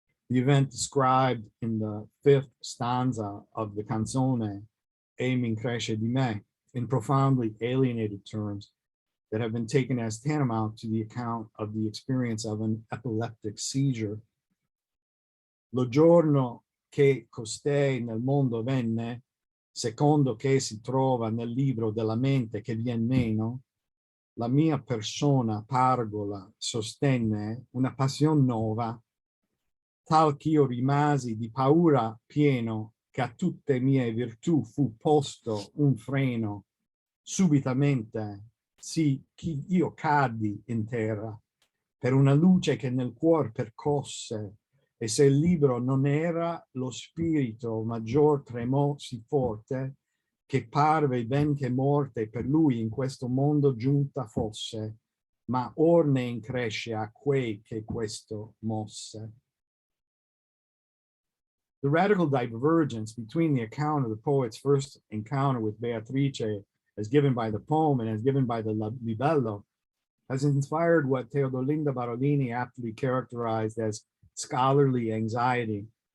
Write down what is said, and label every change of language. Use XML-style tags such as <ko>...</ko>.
<en>The event described in the 5th stanza of the canzone E mi cresce di me, in profoundly alienated terms, that have been taken as tantamount to the account of the experience of an epileptic seizure.</en> <it>Lo giorno che costei nel mondo venne, secondo che si trova nel libro della mente che vien meno, la mia persona pargola sostenne una passion nuova, tal ch'io rimasi di paura pieno, che a tutte mie virtù fu posto un freno, subitamente, sì, io caddi in terra, per una luce che nel cuor percosse, e se il libro non era, lo spirito maggior tremò sì forte, che parve ben che morte per lui in questo mondo giunta fosse, ma or ne incresce a quei che questo mosse.</it> <en>The radical divergence between the account of the poet's first encounter with Beatrice as given by the poem and as given by the libello has inspired what Teodolinda Barolini aptly characterized as scholarly anxiety.</en>